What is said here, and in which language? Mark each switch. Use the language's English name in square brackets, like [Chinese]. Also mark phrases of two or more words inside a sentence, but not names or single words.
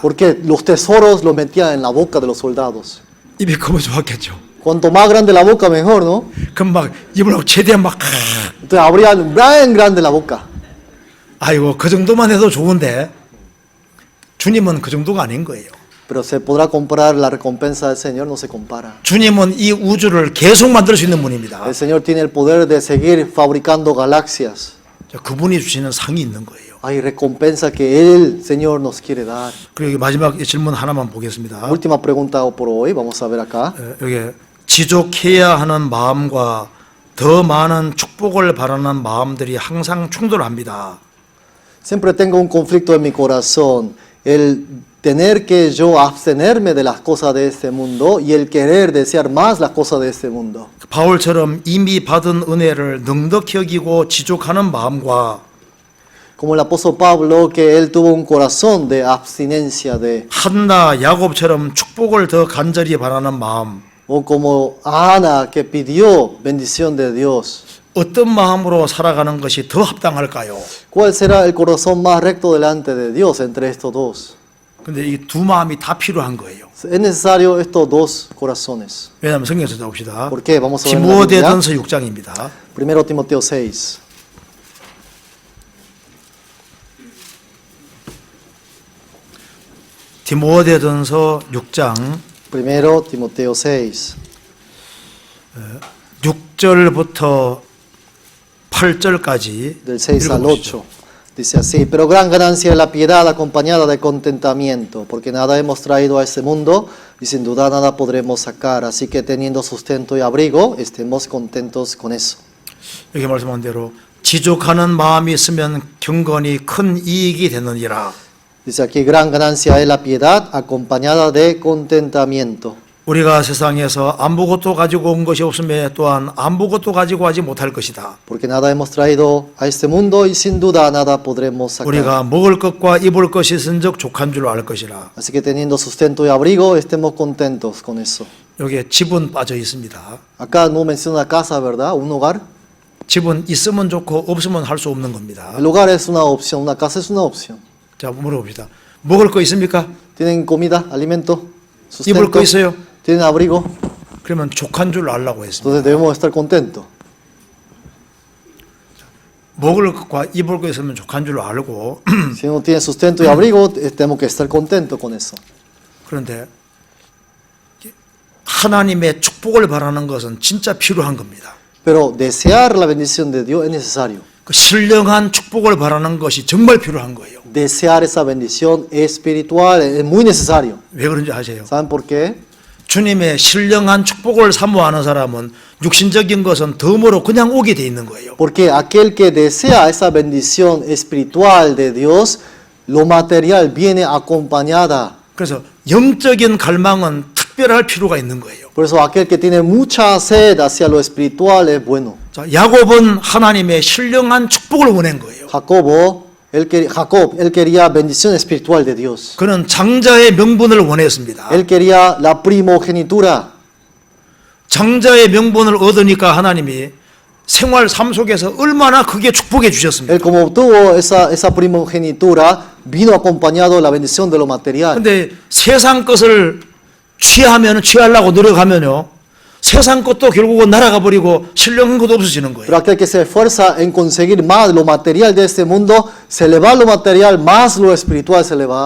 [Spanish] Porque los tesoros los metían en la boca de los soldados. [Korean] 입이 크면 좋았겠죠. [Spanish] Cuanto más grande la boca, mejor, ¿no? [Korean] 그럼 막 입을 최대한 막 [Spanish] Entonces abrían bien grande la boca. [Korean] 아이고 그 정도만 해도 좋은데 주님은 그 정도가 아닌 거예요. [Spanish] Pero se podrá comparar la recompensa del Señor, no se compara. [Korean] 주님은 이 우주를 계속 만들 수 있는 분입니다. [Spanish] El Señor tiene el poder de seguir fabricando galaxias. [Korean] 그분이 주시는 상이 있는 거예요. [Spanish] Hay recompensa que Él, Señor, nos quiere dar. [Korean] 그리고 마지막 질문 하나만 보겠습니다. [Spanish] Última pregunta por hoy, vamos a ver acá. [Korean] 여기 지족해야 하는 마음과 더 많은 축복을 바라는 마음들이 항상 충돌합니다. [Spanish] Siempre tengo un conflicto en mi corazón. El tener que yo abstenerme de las cosas de este mundo y el querer desear más las cosas de este mundo. [Korean] 바울처럼 이미 받은 은혜를 넉넉히 여기고 지족하는 마음과 [Spanish] Como el apóstol Pablo, que él tuvo un corazón de abstinencia de, [Korean] 한나 야곱처럼 축복을 더 간절히 바라는 마음, [Spanish] o como Ana que pidió bendición de Dios. [Korean] 어떤 마음으로 살아가는 것이 더 합당할까요? [Spanish] ¿Cuál será el corazón más recto delante de Dios entre estos dos? [Korean] 근데 이 두 마음이 다 필요한 거예요. [Spanish] Es necesario estos dos corazones. [Korean] 왜냐하면 성경에서 봅시다. [Spanish] ¿Por qué? Vamos a ver en la Biblia. [Korean] 디모데전서 6장입니다. [Spanish] 1 Timoteo 6. [Korean] 디모데전서 6장 [Spanish] 1 Timoteo 6. [Korean] 6절부터 8절까지 [Spanish] Del 6 al 8. Dice así, pero gran ganancia es la piedad acompañada de contentamiento, porque nada hemos traído a este mundo y sin duda nada podremos sacar. Así que teniendo sustento y abrigo, estemos contentos con eso. [Korean] 여기 말씀한 대로 지족하는 마음이 있으면 경건이 큰 이익이 되느니라. [Spanish] Dice aquí, gran ganancia es la piedad acompañada de contentamiento. [Korean] 우리가 세상에서 아무것도 가지고 온 것이 없으면 또한 아무것도 가지고 하지 못할 것이다. [Spanish] Porque nada hemos traído a este mundo y sin duda nada podremos sacar. [Korean] 우리가 먹을 것과 입을 것이 있은즉 족한 줄 알 것이라. [Spanish] Así que teniendo sustento y abrigo, estemos contentos con eso. [Korean] 여기에 집은 빠져 있습니다. [Spanish] Acá no menciona casa, ¿verdad? Un hogar. [Korean] 집은 있으면 좋고 없으면 할 수 없는 겁니다. [Spanish] El hogar es una opción, una casa es una opción. [Korean] 자, 물어봅시다. 먹을 거 있습니까? [Spanish] ¿Tienen comida, alimento, [Korean] 입을 거 [Spanish] sustento? [Korean] 있어요? [Spanish] ¿Tienen abrigo? [Korean] 그러면 족한 줄 알라고 했습니다. [Spanish] Entonces debemos estar contentos. [Korean] 먹을 것과 입을 거 있으면 족한 줄 알고 [Spanish] Si uno tiene sustento y abrigo, tenemos que estar contentos con eso. [Korean] 그런데 하나님의 축복을 바라는 것은 진짜 필요한 겁니다. [Spanish] Pero desear la bendición de Dios es necesario. [Korean] 그 신령한 축복을 바라는 것이 정말 필요한 거예요. [Spanish] Desear esa bendición espiritual es muy necesario. [Korean] 왜 그런지 아세요? [Spanish] ¿Saben por qué? [Korean] 주님의 신령한 축복을 사모하는 사람은 육신적인 것은 덤으로 그냥 오게 돼 있는 거예요. [Spanish] Porque aquel que desea esa bendición espiritual de Dios, lo material viene acompañada. [Korean] 그래서 영적인 갈망은 특별할 필요가 있는 거예요. [Spanish] Por eso aquel que tiene mucha sed hacia lo espiritual es bueno. [Korean] 자, 야곱은 하나님의 신령한 축복을 원한 거예요. [Spanish] Jacob, él quería bendición espiritual de Dios. [Korean] 그는 장자의 명분을 원했습니다. [Spanish] Él quería la primogenitura. [Korean] 장자의 명분을 얻으니까 하나님이 생활 삶 속에서 얼마나 크게 축복해 주셨습니까? [Spanish] Él como obtuvo esa primogenitura, vino acompañado de la bendición de lo material. [Korean] 근데 세상 것을 취하려고 노력하면요. 세상 것도 결국은 날아가 버리고 신령한 것도 없어지는 거예요. [Spanish] Pero aquel que se esfuerza en conseguir más lo material de este mundo, se le va lo material, más lo espiritual se le va.